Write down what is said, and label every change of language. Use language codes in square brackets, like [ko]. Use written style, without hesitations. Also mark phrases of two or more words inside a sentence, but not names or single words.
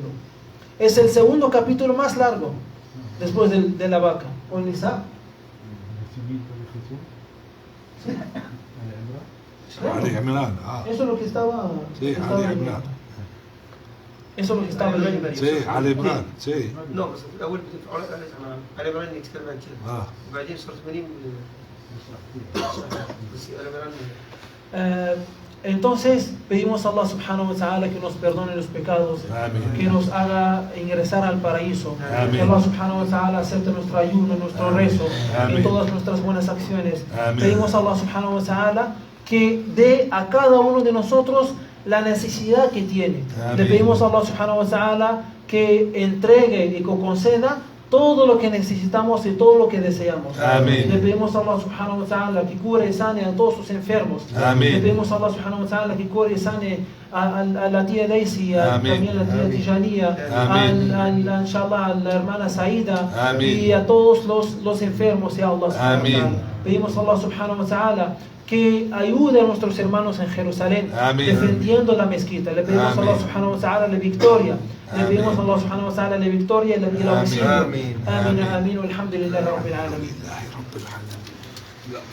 [es] Es el segundo capítulo más largo después de la vaca. ¿O Nisa? Sí. Ali Imran. Eso es lo que estaba. Sí, Ali Imran. Eso es lo que estaba leyendo. Sí, Ali Imran. Sí. No, [ar] بس في الأول بتفعل على عمران يتكلم عن كده. وبعدين سورة مريم بس على عمران. [es] Entonces pedimos a Allah [ar] سبحانه وتعالى [es] que nos perdone los pecados, Amén. que nos haga ingresar al paraíso, Amén. que Allah [ar] سبحانه وتعالى [es] acepte nuestro ayuno, nuestro rezo Amén. y todas nuestras buenas acciones. Amén. Pedimos a Allah [ar] سبحانه وتعالى [es] que dé a cada uno de nosotros la necesidad que tiene. Amén. Le pedimos a Allah [ar] سبحانه وتعالى [es] que entregue y que conceda todo lo que necesitamos y todo lo que deseamos. Amén. Le pedimos a Allah [ar] سبحانه وتعالى [es] que cure y sane a todos sus enfermos. Amén. Le pedimos a Allah [ar] سبحانه وتعالى [es] que cure y sane a la tía Daisy, Amén. también a la tía Tijania, Amén. inshallah, a la hermana Saida Amén. y a todos los enfermos, [ar] يا الله سبحانه و [es] Amén. ta'ala. Pedimos a Allah [ar] سبحانه وتعالى [es] que ayude a nuestros hermanos en Jerusalén Amén. defendiendo la mezquita. Le pedimos a Allah Amén. [ar] سبحانه وتعالى [es] la victoria. Le Amén. pedimos a Allah [ar] سبحانه وتعالى [es] la victoria y la Amén. auxilio. Amén. Amén, amén, [ar] والحمد لله رب العالمين. الحمد لله رب العالمين.